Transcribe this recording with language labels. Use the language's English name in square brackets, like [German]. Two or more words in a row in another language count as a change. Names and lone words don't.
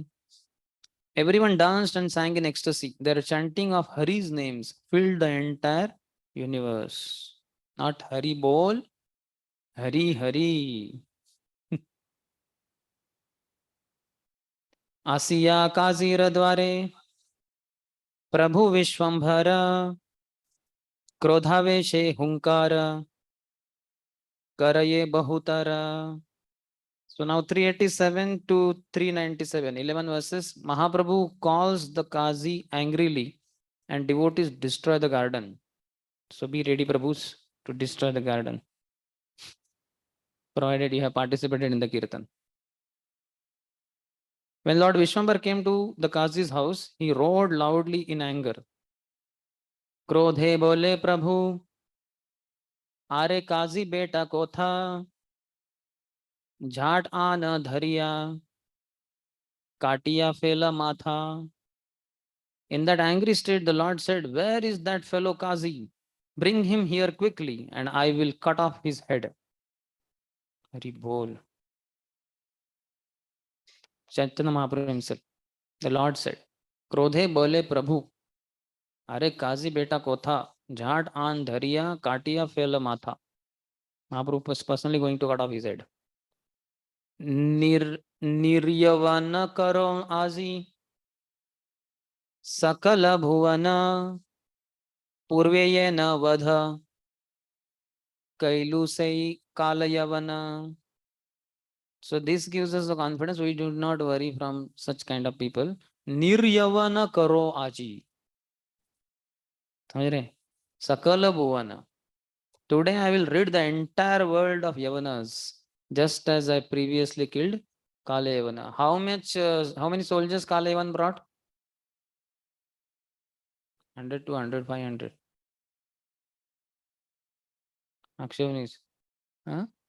[English] Everyone danced and sang in ecstasy. Their chanting of Hari's names filled the entire universe. Not Hari Bol, Hari Hari. [Bangla] আসিয়া কাজীর দ্বারে প্রভু বিশ্বম্ভর ক্রোধাবেশে হুঙ্কার করয়ে বহুতর. [English] So now 387 to 397, 11 verses. Mahaprabhu calls the Qazi angrily and devotees destroy the garden. So be ready, Prabhus, to destroy the garden, provided you have participated in the Kirtan. When Lord Vishwambar came to the Qazi's house, he roared loudly in anger. [Bangla] ক্রোধে বোলে প্রভু আরে কাজী বেটা কো থা ঝাট আন ধরিয়া কাটিয়া ফেলা মাথা. [English] In that angry state, the Lord said, "Where is that fellow Kazi? Bring him here quickly, and I will cut off his head." Hari Bol. Chaitanya Mahaprabhu himself, the Lord said, [Bangla] "ক্রোধে বোলে প্রভু অরে কাজী বেটা কো থা ঝাট আন ধরিয়া কাটিয়া ফেলা মাথা." [English] Mahaprabhu was personally going to cut off his head. [Bangla] নির্যবন করো আজি সকল ভুবন পূর্বেয় ন বধ কৈলু সে কালযবন. [English] So this gives us the confidence. We do not worry from such kind of people. [Bangla] নির্যবন করো আজি. [Hindi] समझ रहे? [Bangla] সকল ভুবন. [English] Today I will rid the entire world of Yavanas, just as I previously killed Kala Yavana. How many soldiers Kala Yavan brought? 100, 200, 500. Akshavnis. Huh?